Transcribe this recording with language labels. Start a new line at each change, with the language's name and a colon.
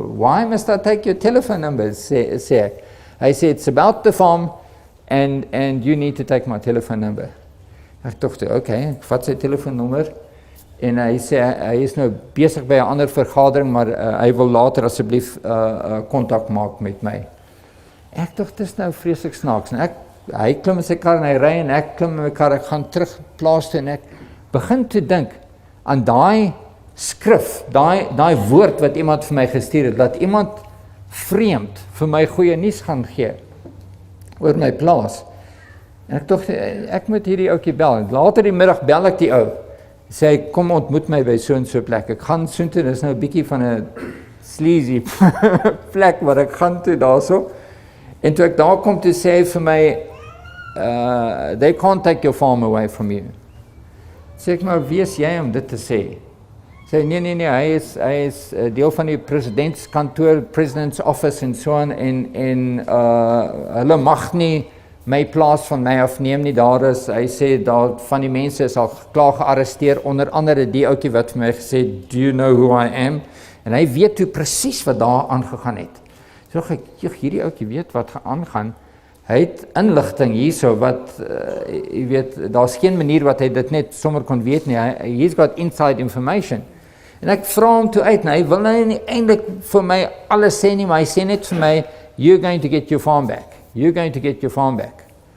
English: Why must I take your telephone number?
Afrikaans: Sê ek. Hy sê,
English: it's about the farm, and you need to take my telephone number.
Afrikaans: Ek dacht, okay, ek vat sy telefoonnommer, en hy sê, hy is nou besig by 'n ander vergadering, maar hy wil later asseblief kontak maak met my. Ek dacht, dis nou vreeslik snaaks, en hy klim in sy kar, en hy ry, en ek klim in my kar, ek gaan terug plaas toe, en ek begin te dink aan daai skrif, daai woord wat iemand vir my gestuur het, dat iemand vreemd vir my goeie nuus gaan gee oor my plaas. En ek dink ek moet hierdie ouetjie bel. Later die middag bel ek die ou. Sê hy, kom ontmoet my by so en so plek. Ek gaan soontoe, dis nou 'n bietjie van 'n sleazy plek waar ek gaan toe daarso. En toe ek daar kom, toe sê hy vir my,
English: they can't take your farm away from you.
Afrikaans: Sê ek, maar wie is jy om dit te sê? Sê nee, hy is deel van die presidentskantoor, president's office en so aan, en hulle mag nie my plaas van my afneem nie. Daar is, hy sê, daar van die mense is al klaar gearresteer, onder andere die ouetjie wat vir my gesê,
English: do you know who I am?
Afrikaans: En hy weet toe presies wat daar aangegaan het. So dink ek, hierdie ouetjie weet wat aangaan. Hy het inligting hierso wat, jy weet, daar's geen manier wat hy dit net sommer kon weet nie.
English: He's got inside information.
Afrikaans: En ek vra hom toe uit, en hy wil nou nie eintlik vir my alles sê nie, maar hy sê net vir my,
English: you're going to get your farm back. You're going to get your farm back.